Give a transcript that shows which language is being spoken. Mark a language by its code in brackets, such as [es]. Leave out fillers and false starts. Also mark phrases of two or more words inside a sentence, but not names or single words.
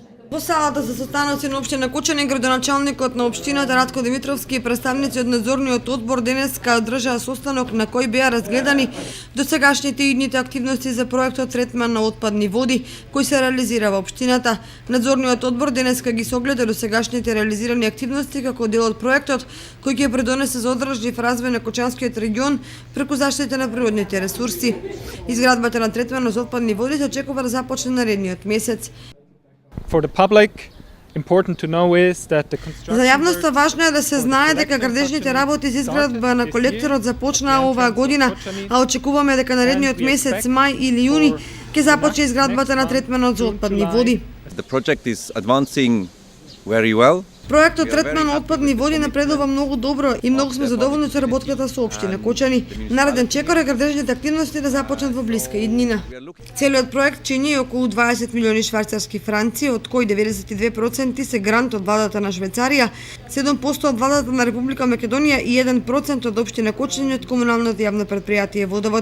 [mk] Во салата се состаноци на општина Кочани, градоначалникот на општината Радко Димитровски и представници од надзорниот одбор денеска одржаа состанок на кој беа разгледани досегашните и идните активности за проектот третман на отпадни води кој се реализира во општината. Надзорниот одбор денеска ги согледа досегашните реализирани активности како дел од проектот кој ќе предонесе за одржлив развој на Кочанскиот регион преку заштита на природните ресурси. Изградбата на третман за отпадни води се очекува да започне наредниот месец. [en] For the public, important to know is that the construction [mk] За јавноста важно е да се знае дека градежните работи за изградба на колекторот започнаа оваа година, а очекуваме дека наредниот месец мај или јуни ќе започне изградбата на третманот за отпадни води. [en] The project is advancing very well. [mk] Проектот третман на отпадни води напредува многу добро и многу сме задоволни со работката со општина Кочани. Нареден чекор е градежните активности да започнат во блиска иднина. Целиот проект чини околу 20 милиони швајцарски франци, од кои 92% се грант од владата на Швајцарија, 7% од владата на Република Македонија и 1% од општина Кочани од комуналното јавно предпријатие Водовод.